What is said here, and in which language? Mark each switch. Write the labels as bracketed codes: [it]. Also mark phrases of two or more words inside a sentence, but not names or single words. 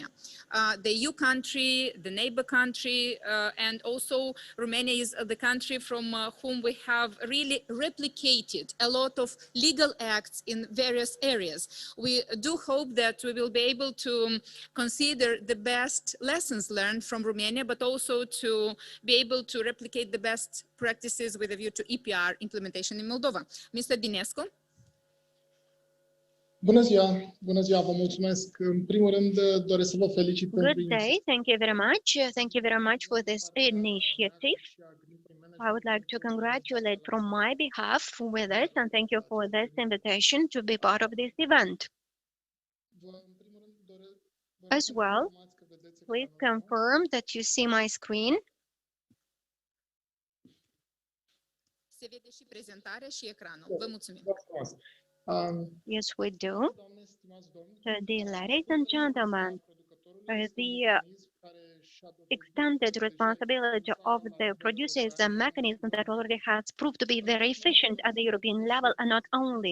[en] The EU country, the neighbor country, and also Romania is the country from whom we have really replicated a lot of legal acts in various areas. We do hope that we will be able to consider the best lessons learned from Romania, but also to be able to replicate the best practices with a view to EPR implementation in Moldova. Mr. Dinescu. [ro] Bună ziua! Bună ziua, vă mulțumesc. În primul rând, doresc să vă felicit pentru [en] Good day. Thank you very much. Thank you very much for this initiative. I would like to congratulate from my behalf with it, and thank you for this invitation to be part of this event. As well, please confirm that you see my screen. [ro] Se vede și prezentarea și ecranul. Vă mulțumim. [en] Yes, we do. So, dear ladies and gentlemen, the extended responsibility of the producer is a mechanism that already has proved to be very efficient at the European level, and not only.